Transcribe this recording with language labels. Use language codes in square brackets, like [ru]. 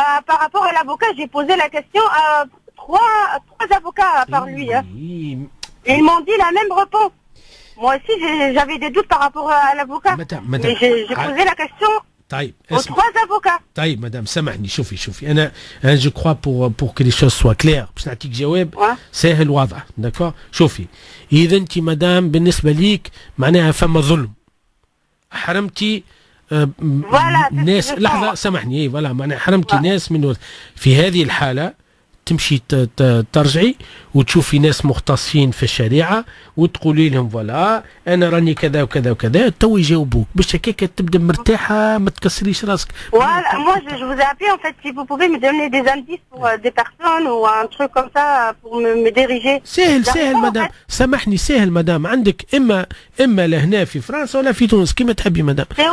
[fr] Par rapport à l'avocat, j'ai posé la question à 3 avocats par lui. Et ils m'ont dit la même réponse. Moi aussi j'avais des doutes par rapport à l'avocat. Mais j'ai posé la question aux 3 avocats. [ar] طيب مدام سامحني شوفي انا je crois pour que les choses soient claires باش نعطيك جواب سهل واضح. داكور شوفي اذا انت مدام بالنسبه ليك معناها فما ظلم حرمتي ناس لحظه سامحني فوالا معناها حرمتي ناس من في هذه الحاله تمشي ترجعي وتشوفي ناس مختصين في الشريعه وتقولي لهم فوالا انا راني كذا وكذا وكذا تو يجاوبوك باش هكاك تبدا مرتاحه ما تكسريش راسك. [fr] Voilà, moi je vous ai appelé en fait si vous pouvez me donner des indices pour des personnes ou un truc comme ça pour me diriger. [ar] سهل مدام سامحني سهل مدام عندك اما لهنا في فرنسا ولا في تونس كيما تحبي مدام.